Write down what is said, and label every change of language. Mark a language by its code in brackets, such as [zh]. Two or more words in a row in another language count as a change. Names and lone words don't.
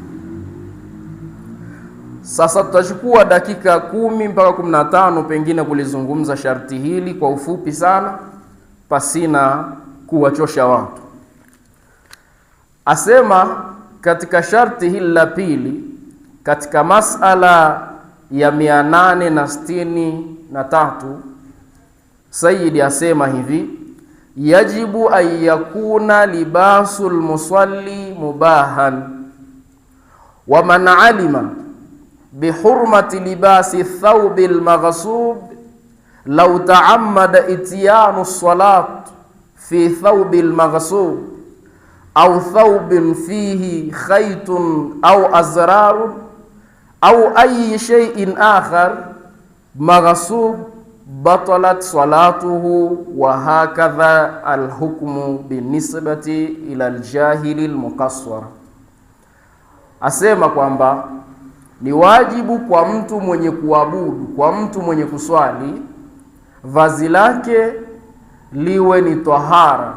[sw] Sasa tutachukua dakika 10 mpaka 15 pengine kulizungumza sharti hili kwa ufupi sana, pasina kuwachosha watu. Asema katika sharti hili la pili, katika masala ya 863, Sayyidi asema hivi: [ar] يجب أن يكون لباس المصلي مباحا ومن علم بحرمة لباس الثوب المغصوب لو تعمد إتيان الصلاة في الثوب المغصوب أو ثوب فيه خيط أو أزرار أو أي شيء آخر مغصوب بطلت صلاته, وهكذا الحكم بالنسبة إلى الجاهل المقصر. [sw] Asema kwamba ni wajibu kwa mtu mwenye kuabudu, kwa mtu mwenye kuswali, vazi lake liwe ni tahara.